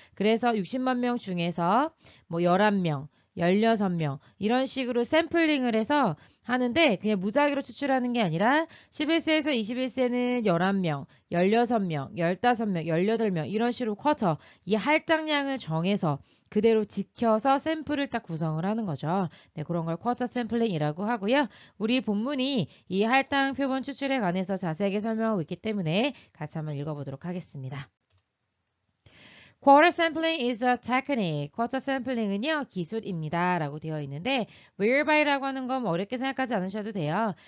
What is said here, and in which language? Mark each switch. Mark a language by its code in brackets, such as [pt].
[ko] 그래서 60만 명 중에서 뭐 11명, 16명 이런 식으로 샘플링을 해서 하는데 그냥 무작위로 추출하는 게 아니라 11세에서 21세는 11명, 16명, 15명, 18명 이런 식으로 쿼터 이 할당량을 정해서 그대로 지켜서 샘플을 딱 구성을 하는 거죠. 네, 그런 걸 쿼터 샘플링이라고 하고요. 우리 본문이 이 할당 표본 추출에 관해서 자세하게 설명하고 있기 때문에 같이 한번 읽어보도록 하겠습니다. [en] Quarter sampling is a technique. [ko] 쿼터 샘플링은요, 기술입니다. 라고 되어 있는데, whereby라고 하는 건 어렵게 생각하지 않으셔도 돼요.